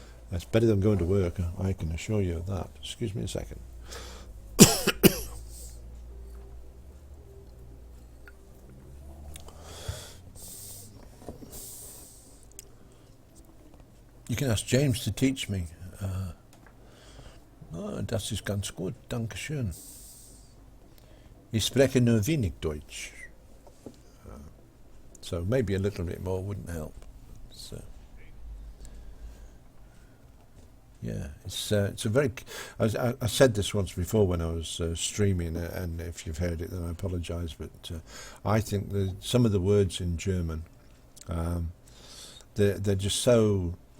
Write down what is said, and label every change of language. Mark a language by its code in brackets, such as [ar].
[en] That's better than going to work, I can assure you of that. Excuse me a second. You can ask James to teach me. [de] Das ist ganz gut, danke schön. Ich spreche nur wenig Deutsch. [en] So maybe a little bit more wouldn't help. So, yeah, it's a very... I said this once before when I was streaming, and if you've heard it then I apologise, but I think that some of the words in German, they're just so...